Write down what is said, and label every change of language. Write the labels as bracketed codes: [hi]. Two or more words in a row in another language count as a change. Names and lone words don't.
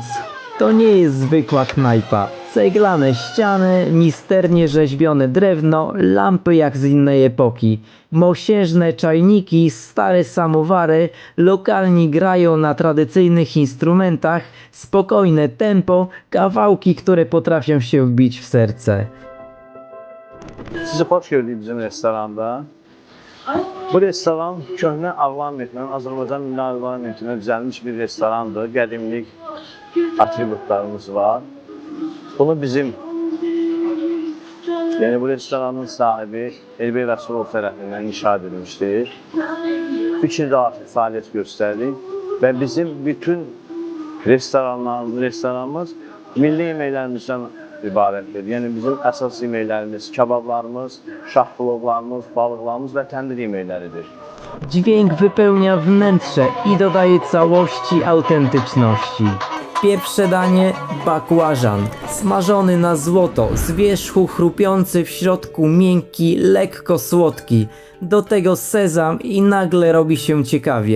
[pl] To nie jest zwykła knajpa. Ceglane ściany, misternie rzeźbione drewno, lampy jak z innej epoki. Mosiężne czajniki, stare samowary, lokalni grają na tradycyjnych instrumentach, spokojne tempo, kawałki, które potrafią się wbić w serce. [az] Sizi hoş gördük bizim restoranda. Bu restoran köhnə Avlan metindən, Azərbaycan milli Avlan metindən düzəlmiş bir restorandır. Qədimlik atributlarımız var. Bunu bizim, yəni bu restoranın sahibi Elbey Rəsulov tərəfindən inşa edilmişdir. 3 ildə artıq fəaliyyət göstərdik və bizim bütün restoranımız milli yeməklərimizdən ibarətdir. Yəni bizim əsas yeməklərimiz, kebablarımız, şahplovlarımız, balıqlarımız və təndir yeməkləridir. [pl] Dźwięk wypełnia wnętrze i dodaje całości autentyczności. Pierwsze danie bakłażan, smażony na złoto, z wierzchu chrupiący, w środku miękki, lekko słodki. Do tego sezam i nagle robi się ciekawie.